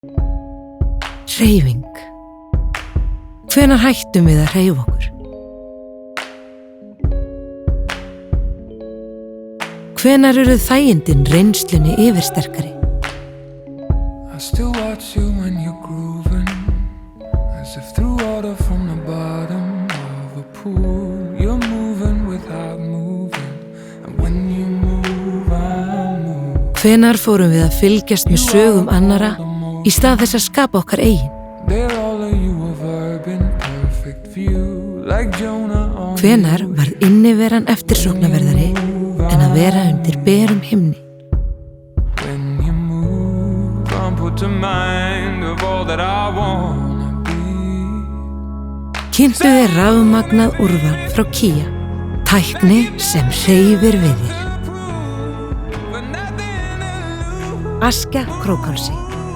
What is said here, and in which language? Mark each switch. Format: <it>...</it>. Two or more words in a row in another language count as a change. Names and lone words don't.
<is>Hreyfing. Hvenær hættum við að hreyfa okkur? Hvenær eru þægindin reynslunni yfirsterkari?</is> <en>I still watch you when you're grooving, as if through water from the bottom of a pool. You're moving without moving, and when you move, I move.</en> <is>Hvenær fórum við að fylgjast með sögum annara í stað þess að skapa okkar eigin?</is> <en>They're all of you a verb in perfect view, like Jonah on.</en> <is>Hvenær varð inniveran eftirsóknarverðari en að vera undir berum himni?</is> <en>When you move, I'm put to mind of all that I wanna be.</en> <is>Kynntu þér rafmagnað úrval frá Kia, tækni sem hreyfir við þér. Askja Krókhálsi.</is>